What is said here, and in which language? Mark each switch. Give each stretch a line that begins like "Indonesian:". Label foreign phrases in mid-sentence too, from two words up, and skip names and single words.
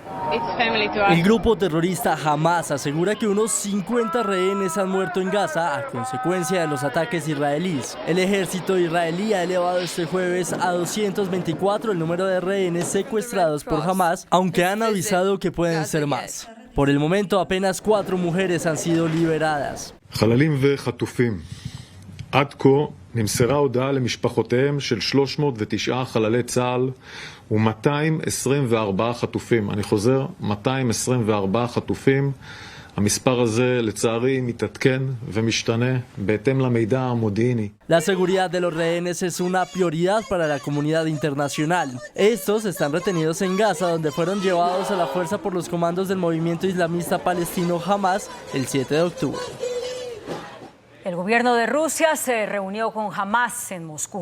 Spanish: El grupo terrorista Hamás asegura que unos 50 rehenes han muerto en Gaza a consecuencia de los ataques israelíes. El ejército israelí ha elevado este jueves a 224 el número de rehenes secuestrados por Hamás, aunque han avisado que pueden ser más. Por el momento, apenas 4 mujeres han sido liberadas.
Hebrew: חללים וחטופים. עד כה נמסרה הודעה למשפחותיהם של 309 חללי צה"ל ו-224 חטופים. אני חוזר, 224 חטופים. המספר הזה לצערי מתעדכן ומשתנה בהתאם למידע המודיעיני.
Spanish: La seguridad de los rehenes es una prioridad para la comunidad internacional. Estos están retenidos en Gaza, donde fueron llevados a la fuerza por los comandos del movimiento islamista palestino Hamas el 7 de octubre. El gobierno de Rusia se reunió con Hamas en Moscú.